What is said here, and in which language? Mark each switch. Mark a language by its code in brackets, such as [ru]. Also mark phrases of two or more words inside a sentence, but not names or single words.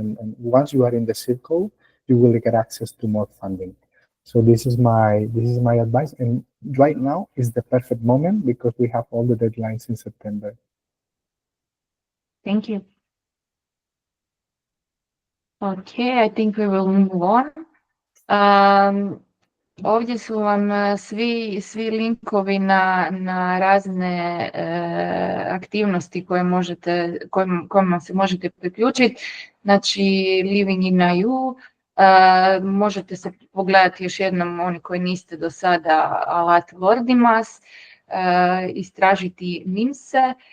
[en] And once you are in the circle, you will get access to more funding. So this is my advice. And right now is the perfect moment because we have all the deadlines in September. Thank you. Okay, I think we will move on. [hr] Ovdje su vam svi linkovi na razne aktivnosti kojima se možete priključiti. Znači, Living in EU, možete se pogledati još jednom, oni koji niste do sada, alat Lordimas, istražiti MIMSE.